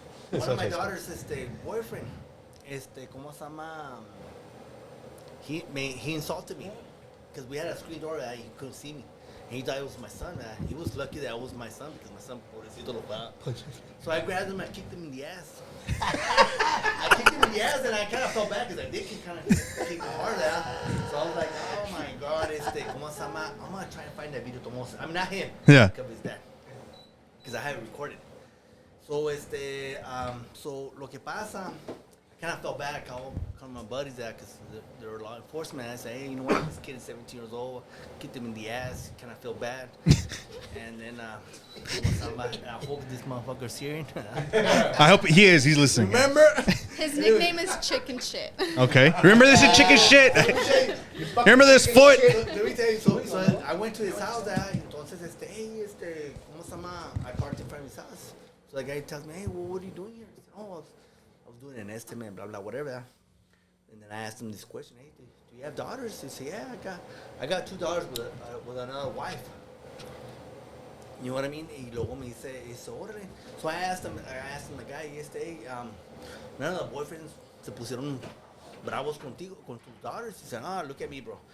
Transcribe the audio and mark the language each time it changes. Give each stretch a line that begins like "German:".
English: One of my daughter's boyfriend,
Spanish: ¿cómo se llama?
English: He insulted me because we had a screen door that he couldn't see me. And he thought it was my son. He was lucky that it was my son because my son,
Spanish: pobrecito, lo va.
English: So I grabbed him and kicked him in the ass. I kicked him in the ass and I kind of felt bad because I did kind of kick him hard. So I was like, oh my God,
Spanish: ¿cómo se llama?
English: I'm going to try and find that video. I mean, not him. Yeah. Because his dad. Because I have it recorded. So, so
Spanish: lo que pasa,
English: I kind of felt bad. I called my buddies that because they were law enforcement. I said, hey, you know what? This kid is 17 years old. Kicked him in the ass. Kind of feel bad. And then I hope this motherfucker's hearing. I hope he is. He's listening. Remember? His nickname is Chicken Shit. Okay. Remember this is chicken shit. Remember this foot. Let me tell you. So I went to his house.
Spanish: Entonces, hey, ¿cómo se llama?
English: I parked in front of his house. So the guy tells me, hey, well, what are you doing here? I said, oh, I was doing an estimate, blah, blah, whatever. And then I asked him this question, hey, do you have daughters? He said, yeah, I got 2 daughters with another wife. You know what I mean?
Spanish: Y luego me dice, órale.
English: So I asked him the guy, hey, none of the boyfriends
Spanish: se pusieron bravos contigo, con tus
English: daughters. He said, look at me, bro.